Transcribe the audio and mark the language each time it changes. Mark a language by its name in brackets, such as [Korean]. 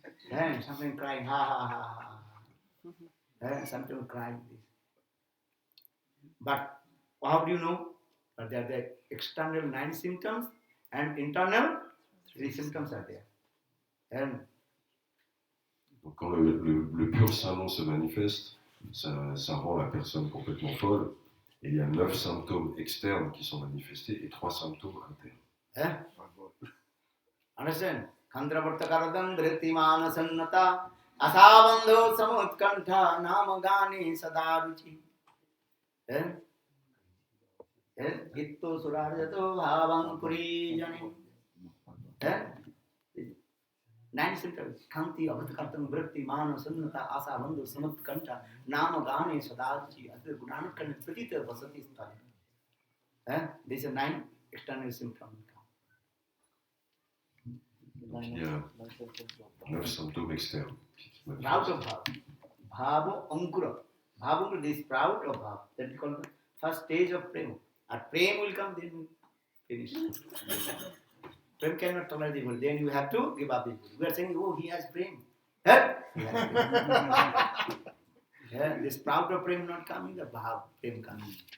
[English] And something crying, ha ha ha ha. Something crying. But how do you know? There are the external 9 symptoms and internal 3 symptoms are there. And [French] donc quand le pur Saint-Nom se manifeste, ça rend la personne complètement folle. Et il y a 9 symptômes externes qui sont manifestés et 3 symptômes internes. [Sanskrit] Understand? Kandravartakaradam dhritimana sannata asavandho samutkantha namagani sadaruchi. Gitto surarjato bhavam purijani. [English] 9 symptoms. [Sanskrit] Kanti avatkartam dhritimana sannata asavandho samutkantha namagani sadaruchi. Adhe gunanakan pratita vasati stali. [English] These are 9 external symptoms. [French] Donc il y a 9 symptômes externes qui se [English] Sprout [French] manifestent. [English] of Bhava. Bhava Ankura. Bhava Ankura, the sprout of Bhava. That is called the first stage of Prem. And Prem will come, then we finish. Prem cannot tolerate the world. Then you have to give up the world. We are saying, oh, he has Prem. He has Prem. The sprout of Prem not coming, the Bhava Prem coming.